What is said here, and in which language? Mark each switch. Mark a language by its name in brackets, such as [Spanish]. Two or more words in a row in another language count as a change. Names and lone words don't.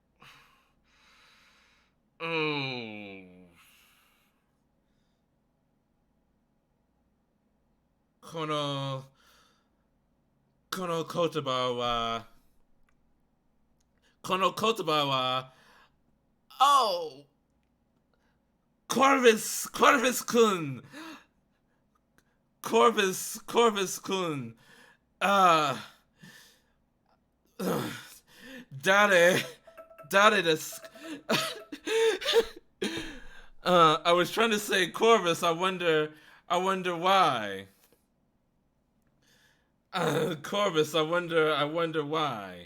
[Japanese] Oh. この言葉は, oh, Corvus kun. Corvus kun. 誰です. [English] I was trying to say Corvus. I wonder why. Corvus, I wonder why.